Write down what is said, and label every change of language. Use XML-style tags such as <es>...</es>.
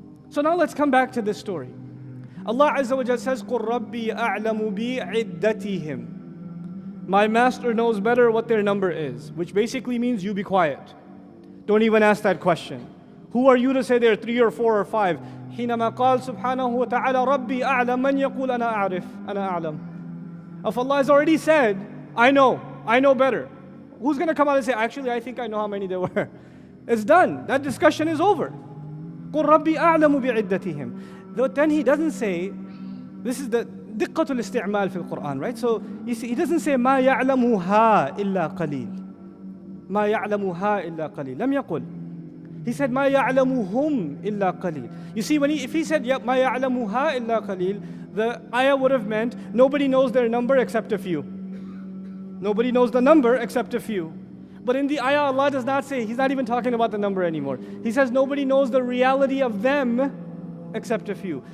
<en>So now let's come back to this story. Allah Azza wa Jalla says,</en> <ar>قُلْ رَبِّي أَعْلَمُ بِعِدَّتِهِمْ.</ar> <en>My master knows better what their number is, which basically means you be quiet. Don't even ask that question. Who are you to say there are 3 or 4 or 5?</en> <ar>حينما قال سبحانه وتعالى ربي أعلم من يقول أنا أعرف أنا أعلم.</ar> <en>If Allah has already said, I know better. Who's going to come out and say, actually I think I know how many there were? It's done. That discussion is over.</en> <ar>قُلْ رَبِّي أَعْلَمُ بِعِدَّتِهِمْ.</ar> <en>But then he doesn't say, this is</en> <ar>دقة الاستعمال في القرآن,</ar> <en>right? So you see, he doesn't say</en> <ar>ما يعلمها إلا قليل. ما يعلمها إلا قليل. لم يقل.</ar> <en>He said</en> <ar>ما يعلمهم إلا قليل.</ar> <en>You see, if he said</en> <ar>ما يعلمها إلا قليل,</ar> <en>the ayah would have meant nobody knows their number except a few. Nobody knows the number except a few. But in the ayah, Allah does not say, He's not even talking about the number anymore. He says nobody knows the reality of them except a few.</en>